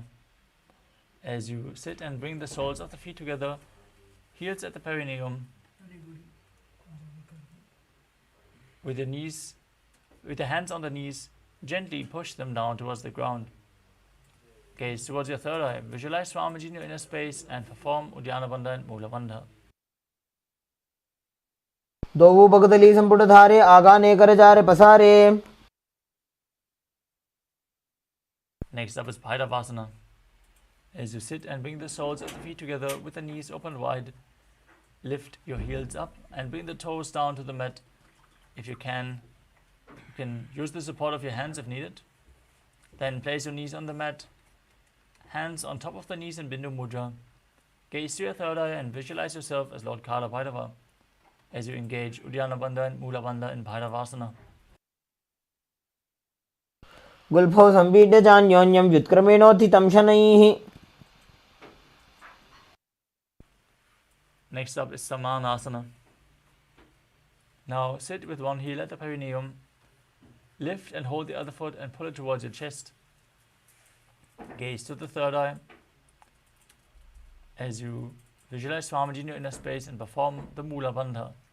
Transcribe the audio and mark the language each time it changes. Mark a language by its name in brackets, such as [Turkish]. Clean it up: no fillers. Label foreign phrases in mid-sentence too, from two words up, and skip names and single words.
[English] As you sit and bring the soles of the feet together, heels at the perineum, with your hands on the knees, gently push them down towards the ground. Gaze towards your third eye, visualize Swamiji in your inner space and perform Uddiyana Bandha and Mula Bandha. [Hindi] दो वो पगतली संपुट धारे आगा ने कर जारे पसारे. [English] Next up is Bhairavasana. As you sit and bring the soles of the feet together with the knees open wide, lift your heels up and bring the toes down to the mat. If you can use the support of your hands if needed. Then place your knees on the mat, hands on top of the knees in Bindu Mudra. Gaze to your third eye and visualize yourself as Lord Kala Bhairava as you engage Uddiyana Bandha and Mula Bandha in Bhairavasana. [Sanskrit] गुल्फौ संपीड्य चान्योन्यं व्युत्क्रमेणोत्थितं शनैः. [English] Next up is Samanasana. Now sit with one heel at the perineum. Lift and hold the other foot and pull it towards your chest. Gaze to the third eye as you visualize Swamiji in your inner space and perform the Mula Bandha.